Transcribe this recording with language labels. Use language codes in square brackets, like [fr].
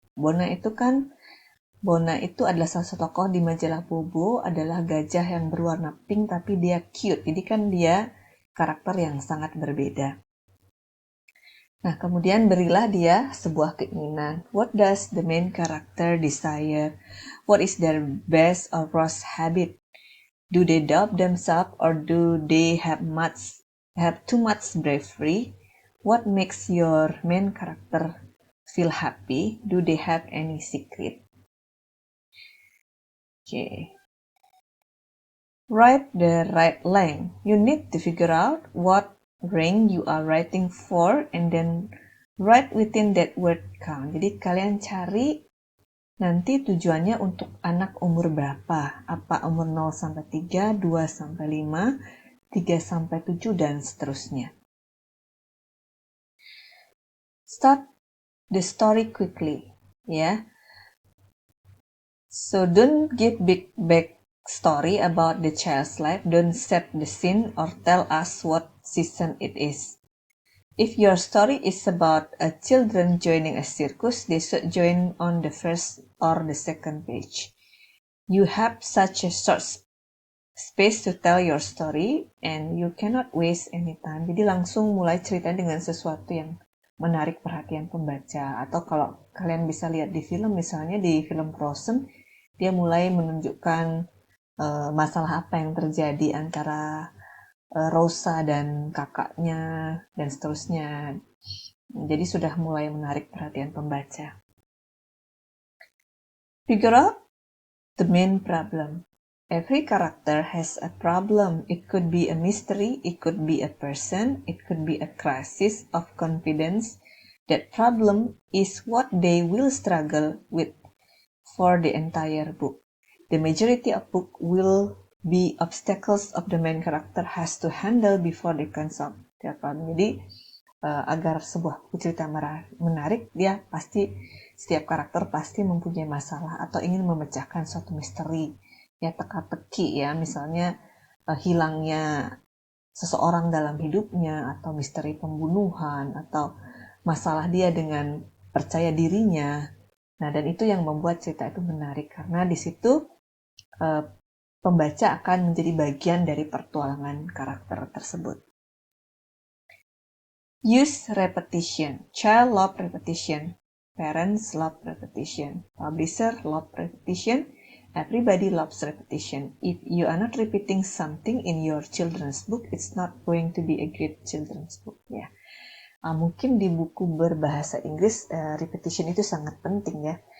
[id] Bona itu adalah salah satu tokoh di majalah Bobo, adalah gajah yang berwarna pink tapi dia cute. Jadi kan dia karakter yang sangat berbeda. Nah, kemudian berilah dia sebuah keinginan. [en] What does the main character desire? What is their best or worst habit? Do they doubt themselves or do they have too much bravery? What makes your main character feel happy? Do they have any secret? Okay. Write the right length. You need to figure out what range you are writing for and then write within that word count. [id] Jadi kalian cari nanti tujuannya untuk anak umur berapa? Apa umur 0 sampai 3, 2 sampai 5, 3 sampai 7 dan seterusnya. [en] Start the story quickly, ya. So don't give big story about the child's life. Don't set the scene or tell us what season it is. If your story is about a children joining a circus, they should join on the first or the second page. You have such a short space to tell your story and you cannot waste any time. [id] Jadi langsung mulai cerita dengan sesuatu yang menarik perhatian pembaca. Atau kalau kalian bisa lihat di film, misalnya di film Frozen, dia mulai menunjukkan masalah apa yang terjadi antara Rosa dan kakaknya dan seterusnya. Jadi sudah mulai menarik perhatian pembaca. [en] Figure out the main problem. Every character has a problem. It could be a mystery, it could be a person, it could be a crisis of confidence. That problem is what they will struggle with for the entire book. The majority of book will be obstacles of the main character has to handle before they can solve their problem. [id] Jadi agar sebuah buku cerita menarik, dia pasti setiap karakter pasti mempunyai masalah atau ingin memecahkan suatu misteri, ya teka-teki ya, misalnya hilangnya seseorang dalam hidupnya atau misteri pembunuhan atau masalah dia dengan percaya dirinya. Nah, dan itu yang membuat cerita itu menarik karena di situ pembaca akan menjadi bagian dari pertualangan karakter tersebut. [en] Use repetition. Child love repetition. Parents love repetition. Publisher love repetition. Everybody loves repetition. If you are not repeating something in your children's book, it's not going to be a great children's book. [id] Ya. Mungkin di buku berbahasa Inggris, repetition itu sangat penting ya.